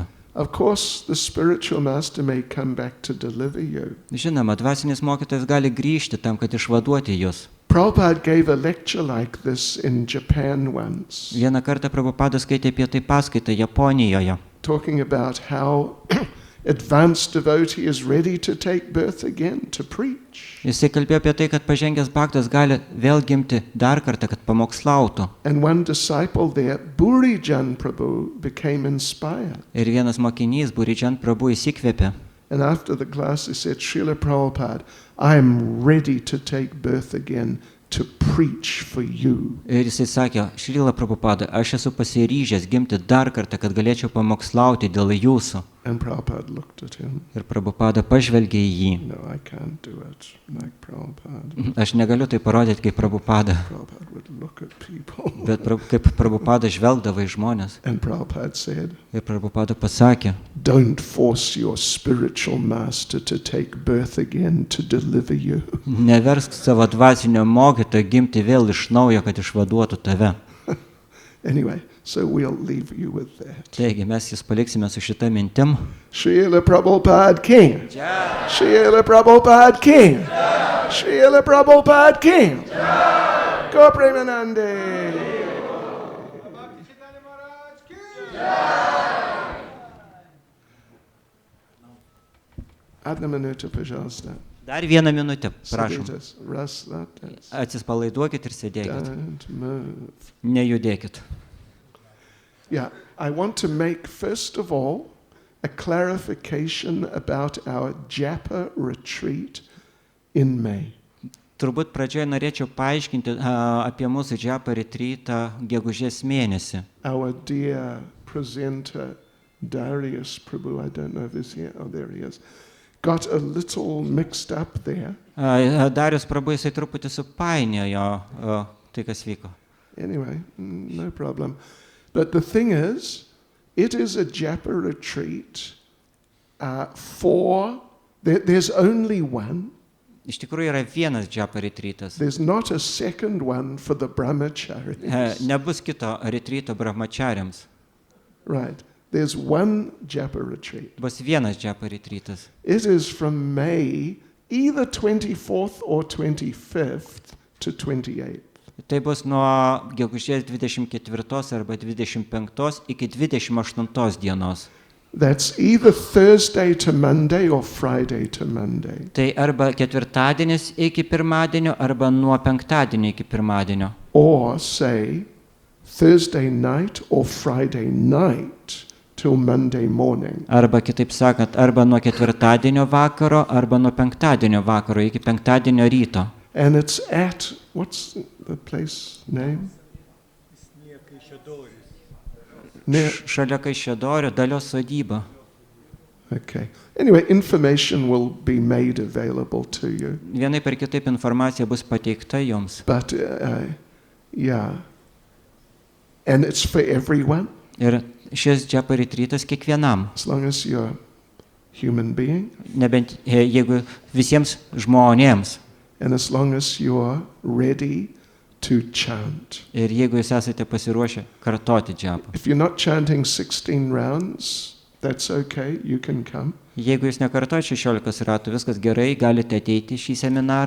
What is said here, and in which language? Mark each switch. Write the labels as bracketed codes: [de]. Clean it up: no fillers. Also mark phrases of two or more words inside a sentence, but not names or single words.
[en] Of course, the spiritual master may come back to deliver you. [lt] Žinoma, dvasinis mokytojas gali grįžti tam, kad išvaduoti jūs. [en] Prabhupada gave a lecture like this in Japan once. [lt] Vieną kartą Prabhupada skaitė apie tai paskaitą Japonijoje. [en] Talking about how advanced devotee is ready to take birth again to preach. [lt] Jisai kalbėjo apie tai, kad pažengęs bhaktas gali vėl gimti dar kartą, kad pamokslautų. [en] And one disciple there, Burijan Prabhu, became inspired. [lt] Ir vienas mokinys, Burijan Prabhu, įsikvėpė. [en] And after the class he said, Srila Prabhupada, I am ready to take birth again to preach for you. [lt] Ir jisai sakė, Šrila Prabhupada, aš esu pasiryžęs gimti dar kartą, kad galėčiau pamokslauti dėl jūsų. [en] And Prabhupada looked at him. [lt] Ir Prabhupada pažvelgė į jį. [en] No, I can't do it like Prabhupada. [lt] Aš negaliu tai parodyti kaip Prabhupada. [en] Prabhupada would look at people. [lt] Bet kaip Prabhupada žvelgdavo į žmonės. [en] And Prabhupada said, [lt] Ir Prabhupada pasakė, [en] don't force your spiritual master to take birth again to deliver you. [lt] Neversk savo dvasinio mokytojo gimti vėl iš naujo, kad išvaduotų tave. [en] Anyway, so we'll leave you with that. [lt] Taigi mes jūs paliksime su šita mintim. [en] Srila Prabhupada King. Jai. Srila Prabhupada King. Jai. Srila Prabhupada King. Jai. Go Premanande. [ru] Одна минута, пожалуйста. [lt] Dar vieną minutę, prašom. [ru] Расслабьтесь. [lt] Atsipalaiduokit ir sėdėkit. [en] Don't move. [lt] Nejudėkit. [en] Yeah, I want to make first of all a clarification about our Japa retreat in May. [lt] Turbūt pradžioje norėčiau paaiškinti apie mūsų Japa retreatą gegužės mėnesį. [en] Our dear presenter Darius Prabhu, I don't know if he's here. Oh, there he is. Got a little mixed up there. [lt] Darius Prabhu, jisai truputį supainiojo tai, kas vyko. [en] Anyway, no problem. But the thing is, it is a Japa retreat there's only one. [lt] Iš tikrųjų yra vienas Japa retreatas. [en] There's not a second one for the brahmacharis. [lt] Nebus kito retreato brahmachariams. [en] Right. There's one japa retreat. [lt] Bus vienas džiapa retrytas. [en] It is from May either 24th or 25th to 28th. [lt] Tai bus nuo gegužės 24 arba 25 iki 28 dienos. [en] That's either Thursday to Monday or Friday to Monday. [lt] Tai arba ketvirtadienis iki pirmadienio, arba nuo penktadienio iki pirmadienio. [en] Or say Thursday night or Friday night till Monday morning. [lt] Arba kitaip sakant, arba nuo ketvirtadienio vakaro, arba nuo penktadienio vakaro iki penktadienio ryto. [en] And it's at, what's the place name? [lt] Šalia Kaišiadorių, Dalios sodyba. [en] Okay. Anyway, information will be made available to you. [lt] Vienaip ar kitaip informacija bus pateikta jums. [en] But, yeah. And it's for everyone. [lt] Ir šis džiapa retrytas kiekvienam. [en] As long as you're a human being. [lt] Nebent jeigu visiems žmonėms. [en] And as long as you're ready to chant. [lt] Ir jeigu jūs esate pasiruošę kartoti džiapą. [en] If you're not chanting 16 rounds, that's okay, you can come. [lt] Jeigu jūs nekartojate 16 ratų, viskas gerai, galite ateiti į šį seminarą.